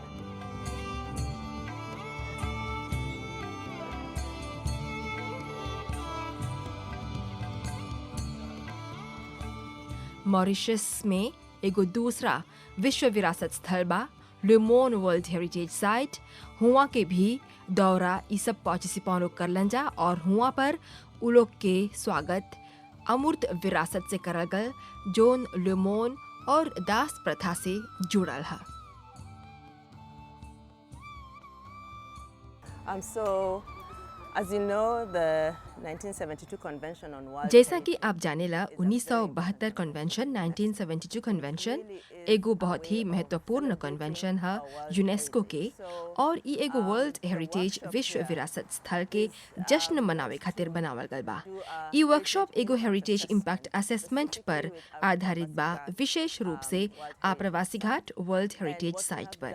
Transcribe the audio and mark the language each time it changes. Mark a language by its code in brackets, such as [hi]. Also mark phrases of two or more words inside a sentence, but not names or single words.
[bho] मॉरिशस में एगो दूसरा विश्व विरासत स्थल बा ले मोंड [en] World Heritage Site. [bho] हुआ के भी दौरा ई सब पार्टिसिपेंट लोग करलन जा और हुआ पर उ लोग के स्वागत अमूर्त विरासत से करल गल जोन ले मोंड और दास प्रथा से जुड़ल है। [en] So, as you know, the 1972 Convention on World [bho] जैसा कि आप जानेला 1972 कन्वेंशन 1972 कन्वेंशन एगो बहुत ही महत्वपूर्ण कन्वेंशन है यूनेस्को के और ई एगो [en] World Heritage [bho] विश्व विरासत स्थल के जश्न मनावे खातिर बनावल गल बा। ई वर्कशॉप एगो [en] heritage impact assessment [bho] पर आधारित बा, विशेष रूप से प्रवासी घाट [en] World Heritage Site [bho] पर।